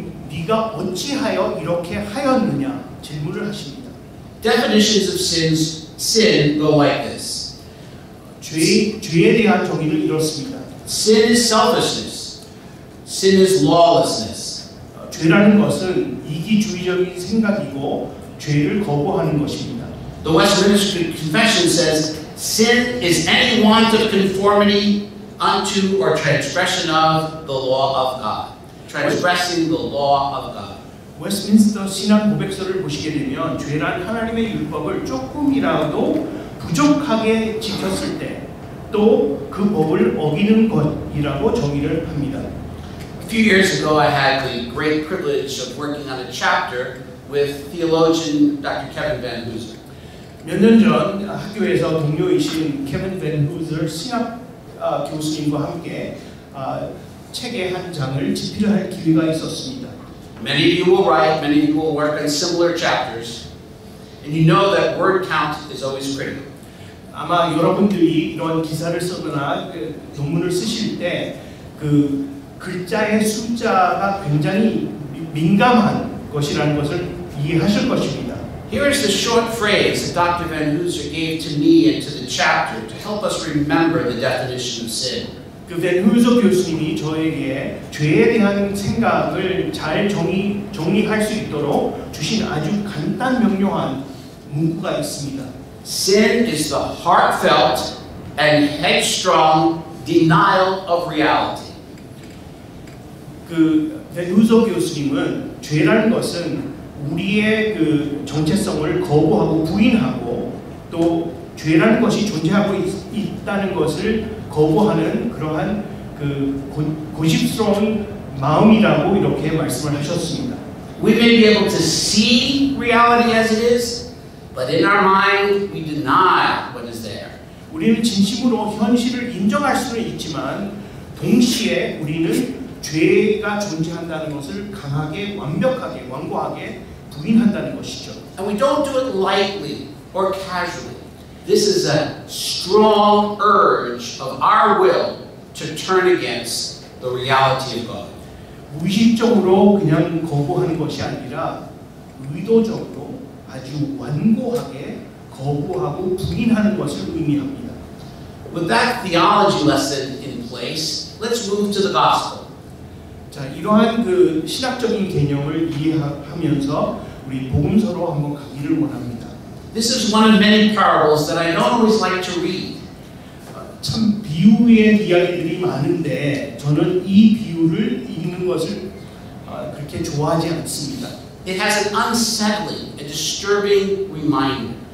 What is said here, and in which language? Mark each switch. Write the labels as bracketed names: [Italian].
[Korean] 네가 어찌하여 이렇게 하였느냐 질문을 하십니다. [English] Definitions of sin go like this. [Korean] 죄에 대한 정의는 이렇습니다. [English] Sin is selfishness. Sin is lawlessness. [Korean] 죄라는 것은 이기주의적인 생각이고 죄를 거부하는 것입니다. [English] The Westminster Confession says, sin is any want of conformity unto or transgression of the law of God. Transgressing the law of God. [Korean] 웨스민스터 신앙 고백서를 보시게 되면 죄란 하나님의 율법을 조금이라도 부족하게 지켰을 때 또 그 법을 어기는 것이라고 정의를 합니다. [English] A few years ago, I had the great privilege of working on a chapter with theologian Dr. Kevin Van Hooser. [Korean] 몇 년 전 학교에서 동료이신 케빈 밴 후저 신학 교수님과 함께 책의 한 장을 집필할 기회가 있었습니다. [English] Many of you will write, many of you will work on similar chapters, and you know that word count is always critical. [Korean] 아마 여러분들이 이런 기사를 쓰거나 논문을 쓰실 때 그 글자의 숫자가 굉장히 민감한 것이라는 것을 이해하실 것입니다. [English] Here is the short phrase that Dr. Van Hooser gave to me and to the chapter to help us remember the definition of sin. [Korean] 그 밴 후저 교수님이 저에게 죄에 대한 생각을 잘 정리할 수 있도록 주신 아주 간단 명료한 문구가 있습니다. [English] Sin is the heartfelt and headstrong denial of reality. [Korean] 그 밴 후저 교수님은 죄라는 것은 우리의 그 정체성을 거부하고 부인하고 또 죄라는 것이 존재하고 있다는 것을 거부하는 그러한 그 고집스러운 마음이라고 이렇게 말씀을 하셨습니다. [English] We may be able to see reality as it is, but in our mind we deny what is there. [Korean] 우리는 진심으로 현실을 인정할 수는 있지만 동시에 우리는 죄가 존재한다는 것을 강하게 완벽하게 완고하게 부인한다는 것이죠. [English] And we don't do it lightly or casually. This is a strong urge of our will to turn against the reality of God. [Korean] 무의식적으로 그냥 거부하는 것이 아니라 의도적으로 아주 완고하게 거부하고 부인하는 것을 의미합니다. [English] With that theology lesson in place, let's move to the gospel. [Korean] 자, 이러한 그 신학적인 개념을 이해하면서 우리 복음서로 한번 가기를 원합니다. [English] This is one of many parables that I don't always like to read. [Korean] 참 비유의 이야기들이 많은데 저는 이 비유를 읽는 것을 그렇게 좋아하지 않습니다. [English] It has an unsettling, a disturbing reminder.